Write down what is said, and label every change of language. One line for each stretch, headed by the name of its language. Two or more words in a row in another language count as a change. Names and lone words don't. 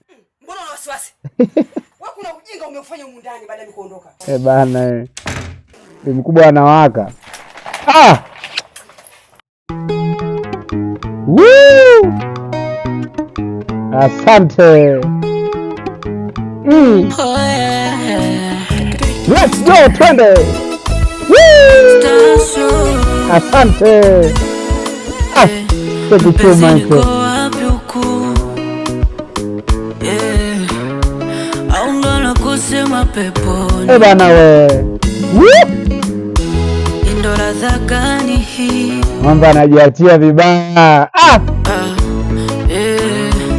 Swahili: Mm, mbona una wasiwasi? Wewe kuna ujinga umeufanya humu ndani baada ya mimi kuondoka. Eh, bana, eh. Ni mkubwa anawaka. Ah! Woo! Asante. Mm.
English: Oh, yeah. Let's go,
Swahili: twende. Woo! Stasio. Asante.
English: Ah, Eh, thank you so mpenzi, much.
Swahili: niko wapi huku? Yeah. Au ndo nakusema peponi? Eh, bana we. Woo! Ndo ladha gani hii? Mwamba anajiachia vibaya. Ah! Ah, eh.